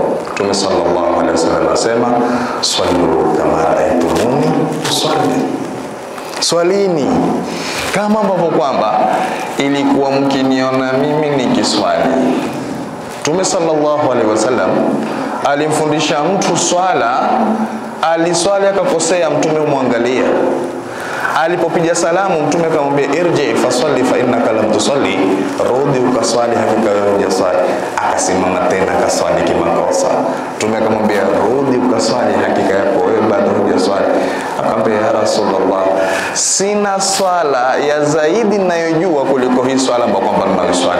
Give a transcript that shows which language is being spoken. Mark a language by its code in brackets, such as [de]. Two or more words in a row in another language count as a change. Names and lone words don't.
[sw] Mtume [ar] صلى الله عليه وسلم [sw] anasema [ar] صلوا كما رأيتموني أصلي, [sw] swalini kama ambavyo kwamba ilikuwa mkiniona mimi nikiswali. Mtume [ar] صلى الله عليه وسلم [sw] alimfundisha mtu swala, aliswali akakosea, Mtume umwangalia. Alipopiga salamu Mtume akamwambia [ar] ارجع فصل فإنك لم تصل, [sw] rudi ukaswali, hakika wewe hujaswali. Akasimama tena akaswali kimakosa. Mtume akamwambia rudi ukaswali, hakika yako wewe bado hujaswali. Akamwambia [ar] يا رسول الله, [sw] sina swala ya zaidi ninayojua kuliko hii swala ambayo kwamba ninayoswali.